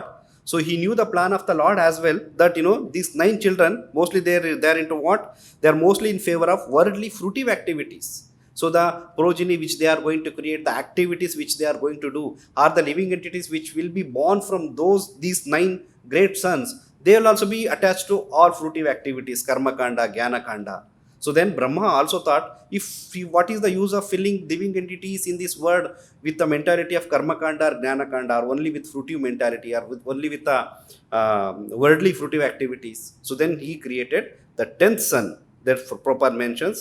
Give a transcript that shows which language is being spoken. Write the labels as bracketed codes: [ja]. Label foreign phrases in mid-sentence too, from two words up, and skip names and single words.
[en] So he knew the plan of the Lord as well, that these 9 children, mostly they're into what? They're mostly in favor of worldly fruitive activities. So the progeny which they are going to create, the activities which they are going to do, are the living entities which will be born from these 9 great sons. They will also be attached to all fruitive activities, [sa] कर्म काण्ड, ज्ञान काण्ड. [en] So then Brahma also thought, what is the use of filling living entities in this world with the mentality of [sa] कर्म काण्ड [en] or [sa] ज्ञान काण्ड, [en] or only with fruitive mentality, or only with the worldly fruitive activities. So then he created the 10th son that Prabhupada mentions.